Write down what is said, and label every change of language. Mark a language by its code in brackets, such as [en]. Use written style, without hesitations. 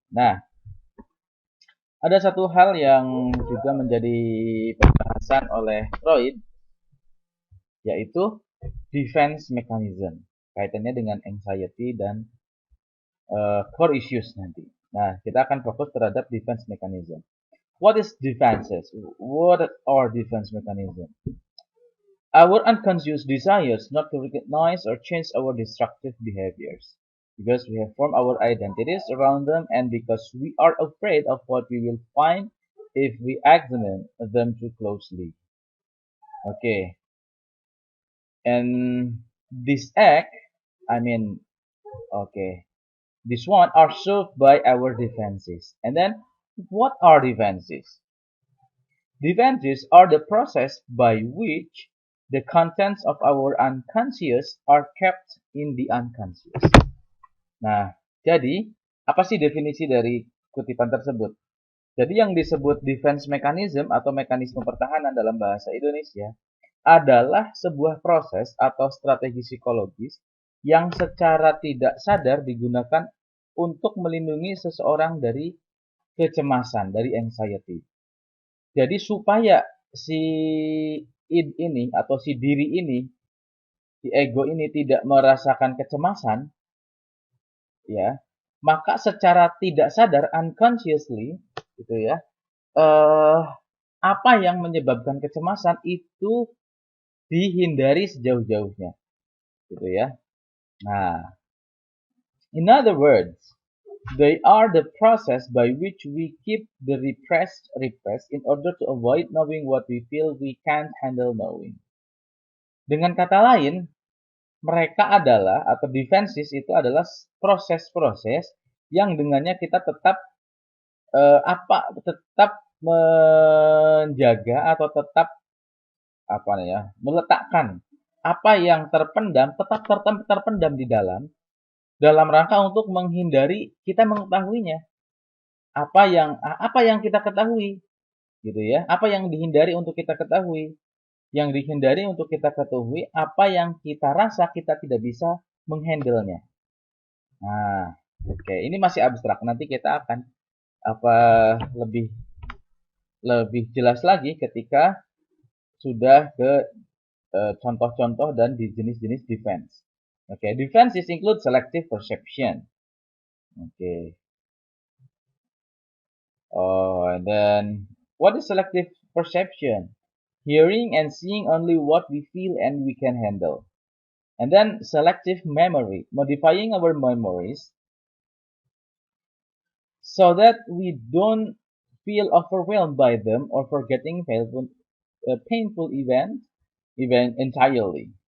[id] Nah, ada satu hal yang juga menjadi pembahasan oleh Freud, yaitu defense mechanism. Kaitannya dengan anxiety dan core issues nanti. Nah, kita akan fokus terhadap defense mechanism. [en] What is defenses? What are defense mechanism? Our unconscious desires not to recognize or change our destructive behaviors. Because we have formed our identities around them and because we are afraid of what we will find if we examine them too closely. Okay. And this act, I mean, okay, this one are served by our defenses. And then, what are defenses? Defenses are the process by which the contents of our unconscious are kept in the unconscious. [id] Nah, jadi apa sih definisi dari kutipan tersebut? Jadi yang disebut defense mechanism atau mekanisme pertahanan dalam bahasa Indonesia adalah sebuah proses atau strategi psikologis yang secara tidak sadar digunakan untuk melindungi seseorang dari kecemasan, dari anxiety. Jadi supaya si id ini atau si diri ini, si ego ini tidak merasakan kecemasan, ya, maka secara tidak sadar, unconsciously, gitu ya, apa yang menyebabkan kecemasan itu dihindari sejauh-jauhnya, gitu ya. [en] Nah, in other words, they are the process by which we keep the repressed in order to avoid knowing what we feel we can't handle knowing. [id] Dengan kata lain, mereka adalah atau defenses itu adalah proses-proses yang dengannya kita tetap tetap menjaga atau tetap meletakkan apa yang terpendam tetap terpendam di dalam rangka untuk menghindari kita mengetahuinya. Apa yang kita ketahui, gitu ya. Apa yang dihindari untuk kita ketahui? Yang dihindari untuk kita ketahui apa yang kita rasa kita tidak bisa menghandle-nya. Nah, oke, ini masih abstrak. Nanti kita akan lebih lebih jelas lagi ketika sudah ke contoh-contoh dan di jenis-jenis defense. [en] Okay, defenses include selective perception. Okay. Oh, and then what is selective perception? Hearing and seeing only what we feel and we can handle. And then selective memory, modifying our memories so that we don't feel overwhelmed by them or forgetting painful event entirely.